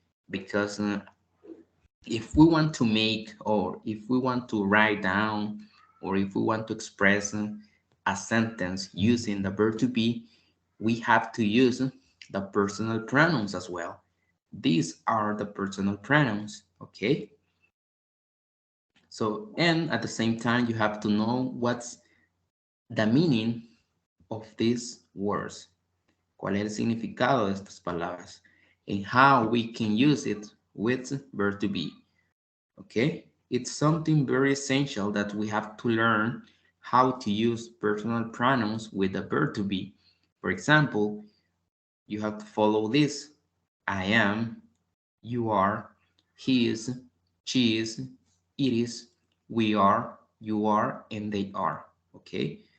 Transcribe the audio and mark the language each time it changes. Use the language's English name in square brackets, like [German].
[English] Because if we want to make, or if we want to write down, or if we want to express a sentence using the verb to be, we have to use the personal pronouns as well. These are the personal pronouns, okay? So, and at the same time, you have to know what's the meaning of these words. [Spanish] ¿Cuál es el significado de estas palabras? [English] And how we can use it with verb to be. Okay? It's something very essential that we have to learn how to use personal pronouns with the verb to be. For example, you have to follow this. I am, you are, he is, she is, it is, we are, you are, and they are. Okay?